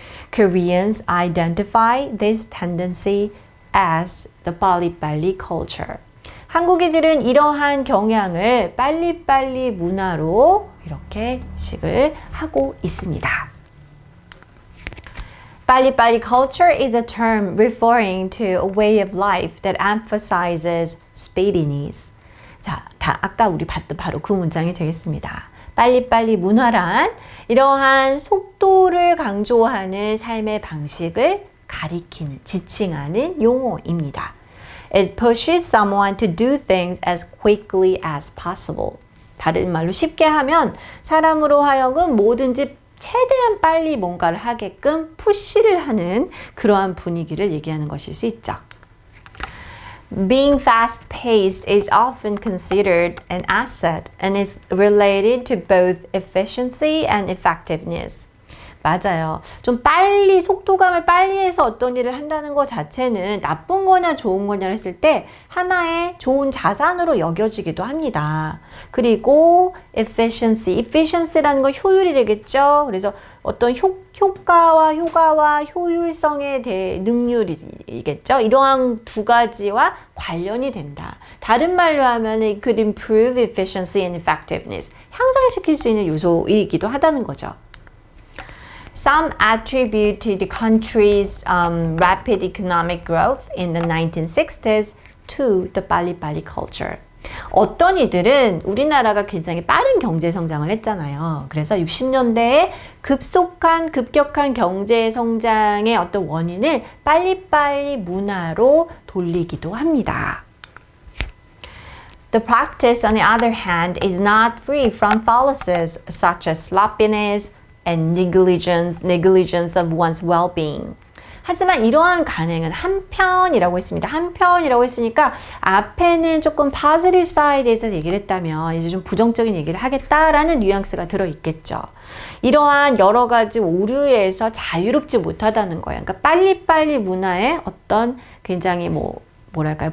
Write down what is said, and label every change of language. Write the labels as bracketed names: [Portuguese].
[English] Koreans identify this tendency as the 빨리빨리 culture. [Korean] 한국인들은 이러한 경향을 빨리빨리 문화로 이렇게 식을 하고 있습니다. [English] 빨리빨리 culture is a term referring to a way of life that emphasizes speediness. [Korean] 자, 아까 우리 봤던 바로 그 문장이 되겠습니다. 빨리빨리 문화란 이러한 속도를 강조하는 삶의 방식을 가리키는, 지칭하는 용어입니다. [English] It pushes someone to do things as quickly as possible. [Korean] 다른 말로 쉽게 하면 사람으로 하여금 뭐든지 최대한 빨리 뭔가를 하게끔 푸시를 하는 그러한 분위기를 얘기하는 것일 수 있죠. [English] Being fast-paced is often considered an asset and is related to both efficiency and effectiveness. [Korean] 맞아요. 좀 빨리 속도감을 빨리 해서 어떤 일을 한다는 것 자체는 나쁜 거냐 좋은 거냐 했을 때 하나의 좋은 자산으로 여겨지기도 합니다. 그리고 efficiency라는 건 효율이 되겠죠. 그래서 어떤 효과와 효율성에 대해 능률이겠죠. 이러한 두 가지와 관련이 된다. 다른 말로 하면 [English] it could improve efficiency and effectiveness. [Korean] 향상시킬 수 있는 요소이기도 하다는 거죠. [English] Some attribute to the country's rapid economic growth in the 1960s to the 빨리빨리 culture. [Korean] 어떤 이들은 우리나라가 굉장히 빠른 경제 성장을 했잖아요. 그래서 60년대에 급격한 경제 성장의 어떤 원인을 빨리빨리 문화로 돌리기도 합니다. [English] The practice, on the other hand, is not free from fallacies such as sloppiness, and negligence of one's well-being. [Korean] 하지만 이러한 간행은 한편이라고 했습니다. 한편이라고 했으니까 앞에는 조금 positive side에서 얘기를 했다면 이제 좀 부정적인 얘기를 하겠다라는 뉘앙스가 들어있겠죠. 이러한 여러 가지 오류에서 자유롭지 못하다는 거예요. 그러니까 빨리빨리 문화의 어떤 굉장히 뭐랄까요?